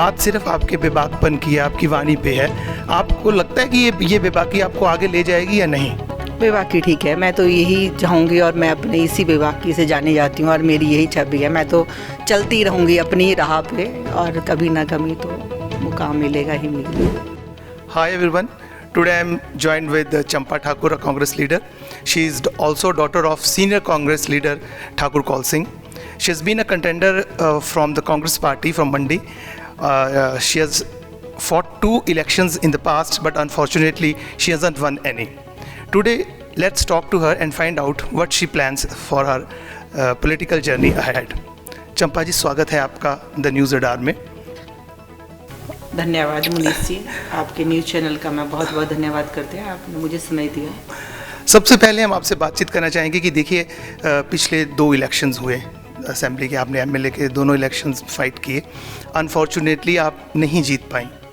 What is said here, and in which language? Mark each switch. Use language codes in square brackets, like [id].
[hi] बात सिर्फ आपके बेबाकपन की है, आपकी वाणी पे है। आपको लगता है कि ये बेबाकी आपको आगे ले जाएगी या नहीं? बेबाकी ठीक है, मैं तो यही चाहूँगी, और मैं अपने इसी बेबाकी से जानी जाती हूँ, और मेरी यही छवि है। मैं तो चलती रहूँगी अपनी राह पे, और कभी ना कभी तो मुकाम मिलेगा ही मिलेगा। [en] Hi everyone. Today I am joined with Champa Thakur, a Congress leader. She is also daughter of senior Congress leader Thakur Kaul Singh. She has been a contender from the Congress party from Mandi. She has fought 2 elections in the past, but unfortunately she hasn't won any. Today let's talk to her and find out what she plans for her political journey ahead. [hi] चंपा जी, स्वागत है आपका the news अडार में। धन्यवाद मुनीष जी, आपके news channel का मैं बहुत बहुत धन्यवाद करते हैं, आपने मुझे समय दिया। सबसे पहले हम आपसे बातचीत करना चाहेंगे कि देखिए पिछले 2 इलेक्शंस हुए असेंबली के, आपने एमएलए के दोनों इलेक्शंस फाइट किए, अनफॉर्चुनेटली आप नहीं जीत पाई।